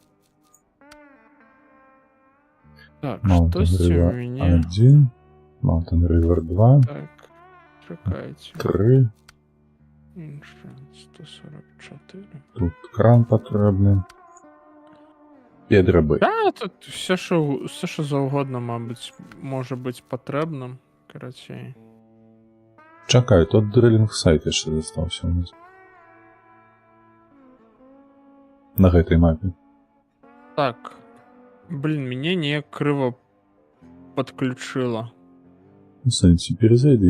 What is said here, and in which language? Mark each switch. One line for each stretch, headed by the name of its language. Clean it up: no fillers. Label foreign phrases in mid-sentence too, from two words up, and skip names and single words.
Belarusian: Так, Mountain штосьці у River мяне... 1, Mountain River 2, Так, чакайце. 3, Insurance 144. тут кран патрэбны. Педрабы. Да,
Ukrainian: тут все, що завгодно, мабуть, може бути потрібним.
Russian: Короче.
Belarusian: Чакай, тут
English: drilling site
Belarusian: яшчэ застаўся у нас. На гэтай мапе. Так. Блин, мяне неяк крыва подключила. У сэнсе, перезайди.